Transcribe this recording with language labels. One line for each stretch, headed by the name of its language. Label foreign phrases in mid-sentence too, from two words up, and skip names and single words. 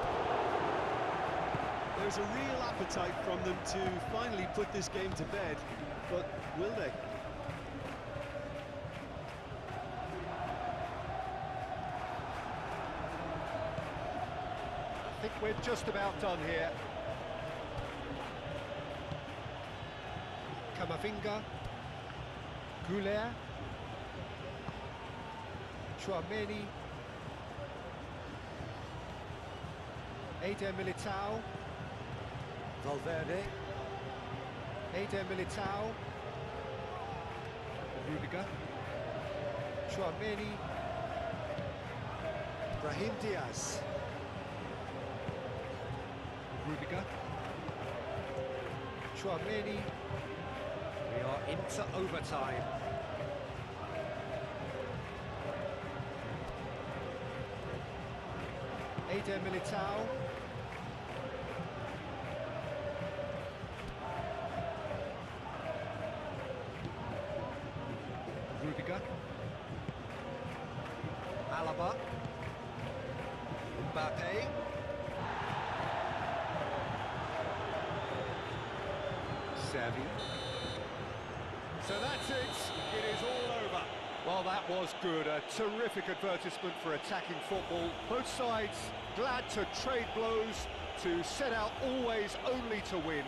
English: There's a real appetite from them to finally put this game to bed, but will they? I think we're just about done here. Camavinga. Goulet. Chouameni. Eder Militao. Valverde. Eder Militao. Rudiger. Chouameni. Brahim Diaz. Rudiger. Chouameni. We are into overtime. Eder Militao. Rudiger. Alaba. Mbappe. Xavi. So that's it. It is all over. Well, that was good. A terrific advertisement for attacking football. Both sides glad to trade blows, to set out always only to win.